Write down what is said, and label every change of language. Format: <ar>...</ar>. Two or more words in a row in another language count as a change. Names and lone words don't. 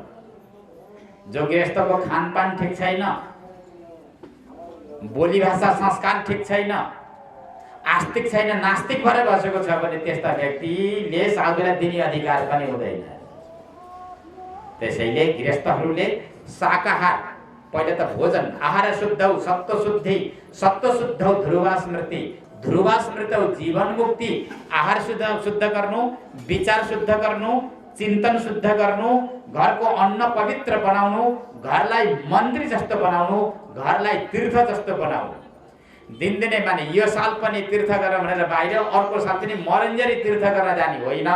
<ne>जो गृहस्थको खानपान ठिक छैन, बोली भाषा संस्कार ठिक छैन, आस्तिक छैन, नास्तिक भएर बसेको छ भने त्यस्ता व्यक्तिले साधुलाई दिने अधिकार पनि हुँदैन। त्यसैले गृहस्थहरूले शाकाहार, पहिले त भोजन,</ne> <sa>आहार शुद्धौ सत्व शुद्धि, सत्व शुद्धौ ध्रुवा स्मृति, ध्रुवा स्मृतौ जीवन मुक्ति।</sa> <ne>आहार शुद्ध गर्नु, विचार शुद्ध गर्नु, चिन्तन शुद्ध गर्नु, घरको अन्न पवित्र बनाउनु, घरलाई मन्दिर जस्तो बनाउनु, घरलाई तीर्थ जस्तो बनाउनु। दिनदिनै माने यो साल पनि तीर्थ गरेर भनेर बाहिर, अर्को साल पनि मरन्जरी तीर्थ गर्न जाने होइन।</ne>